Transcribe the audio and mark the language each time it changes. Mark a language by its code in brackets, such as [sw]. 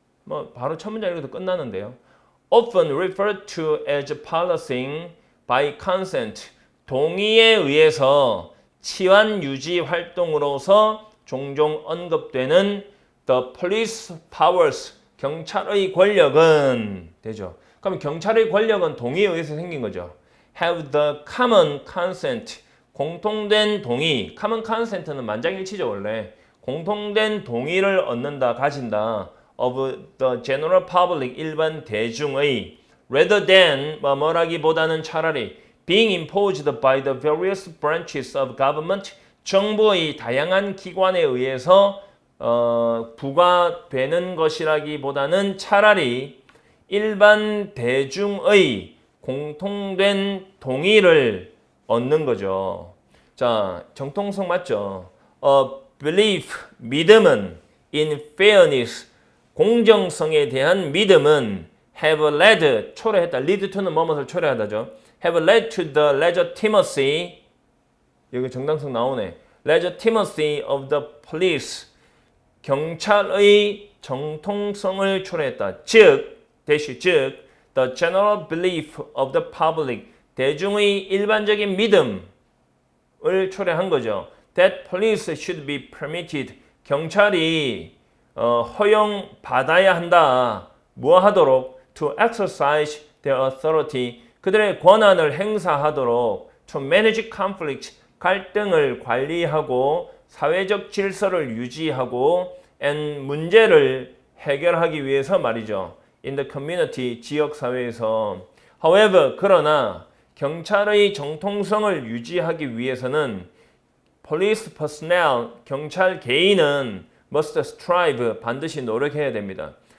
[ko] 뭐 바로 첫 문장 읽어도 끝나는데요. [en] Often referred to as policing by consent, [ko] 동의에 의해서 치안 유지 활동으로서 종종 언급되는 [en] the police powers, [ko] 경찰의 권력은 되죠. 그럼 경찰의 권력은 동의에 의해서 생긴 거죠. [en] have the common consent, [ko] 공통된 동의. [en] common consent [ko] 는 만장일치죠 원래. 공통된 동의를 얻는다, 가진다. [en] of the general public, [ko] 일반 대중의. [en] rather than, [ko] 뭐라기보다는 차라리 [en] being imposed by the various branches of government, [ko] 정부의 다양한 기관에 의해서 부과되는 것이라기보다는 차라리 일반 대중의 공통된 동의를 얻는 거죠. 자, 정통성 맞죠? belief, 믿음은 [en] in fairness, [ko] 공정성에 대한 믿음은 [en] have led, [ko] 초래했다. [en] lead to [ko] 는 뭐뭇을 초래하다죠. [en] have led to the legitimacy, [ko] 여기 정당성 나오네. [en] legitimacy of the police, [ko] 경찰의 정통성을 초래했다. 즉, [en] the general belief of the public, [ko] 대중의 일반적인 믿음을 초래한 거죠. [en] That police should be permitted. [ko] 경찰이 허용받아야 한다. 뭐 하도록? [en] To exercise their authority. [ko] 그들의 권한을 행사하도록. [en] To manage conflict. [ko] 갈등을 관리하고 사회적 질서를 유지하고 and 문제를 해결하기 위해서 말이죠. [en] In the community. [ko] 지역사회에서. However, 그러나 경찰의 정통성을 유지하기 위해서는 [en] police personnel, [ko] 경찰 개인은 [en] must strive, [ko] 반드시 노력해야 됩니다.